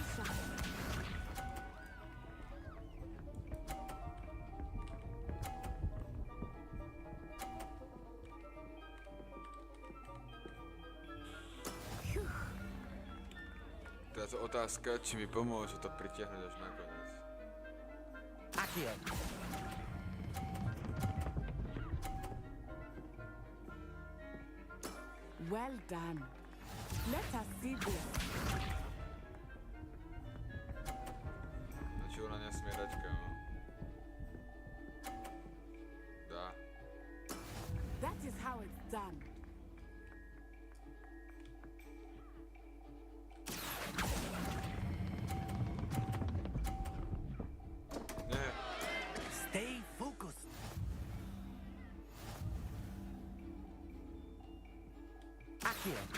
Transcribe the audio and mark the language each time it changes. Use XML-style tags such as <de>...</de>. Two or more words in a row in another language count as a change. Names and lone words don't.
<sk>Táto otázka, či mi pomôže to pritiahnuť až nakoniec.</sk> <en>Accio. Well done. Let us see this.</en> <sk>Znači ona nesmie dať kámo. Dá.</sk> <en>That is how it's done.</en> <sk>Nie.</sk> <en>Stay focused. Accio.</en>